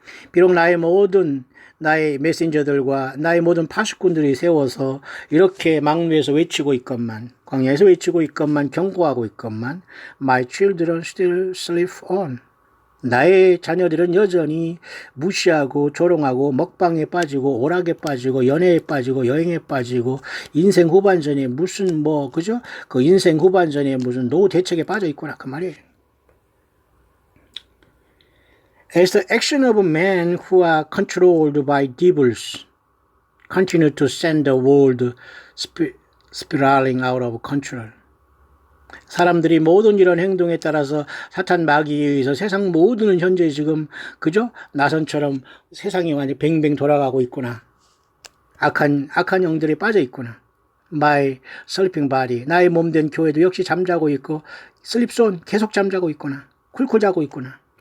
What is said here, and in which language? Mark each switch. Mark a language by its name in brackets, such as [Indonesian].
[Korean] 비록 나의 메신저들과 나의 모든 파수꾼들이 세워서 이렇게 막루에서 외치고 있건만, 광야에서 외치고 있건만, 경고하고 있건만, [English] My children still sleep on. [Korean] 나의 자녀들은 여전히 무시하고 조롱하고 먹방에 빠지고 오락에 빠지고 연애에 빠지고 여행에 빠지고 인생 후반전에 그죠? 그 인생 후반전에 무슨 노후 대책에 빠져 있구나 그 말이에요. [English] As the action of men who are controlled by devils continue to send the world spiraling out of control. [Korean] 사람들이 모든 이런 행동에 따라서 사탄 마귀에 의해서 세상 모두는 현재 지금 그죠? 나선처럼 세상이 완전히 뱅뱅 돌아가고 있구나. 악한 영들이 빠져 있구나. [English] My sleeping body. [Korean] 나의 몸된 교회도 역시 잠자고 있고 슬립존 계속 잠자고 있구나. 쿨쿨 자고 있구나.